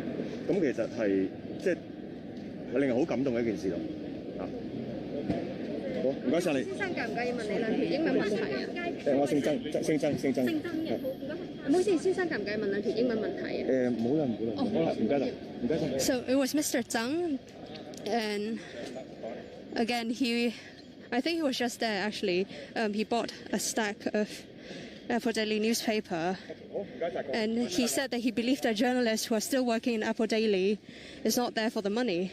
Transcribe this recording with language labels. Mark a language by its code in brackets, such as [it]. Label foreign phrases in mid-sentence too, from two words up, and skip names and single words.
[yue] 咁其實係即係令人好感動嘅一件事咯。好，唔該晒你。先生介唔介意問你2條英文問題啊？我姓曾嘅。唔好意思，先生介唔介意問2條英文問題啊？唔好啦，好啦，唔該晒。 [en] So it was Mr. Zhang, and again I think he was just there actually. He bought a stack of Apple Daily newspaper, and he said that he believed that journalists who are still working in Apple Daily is not there for the money.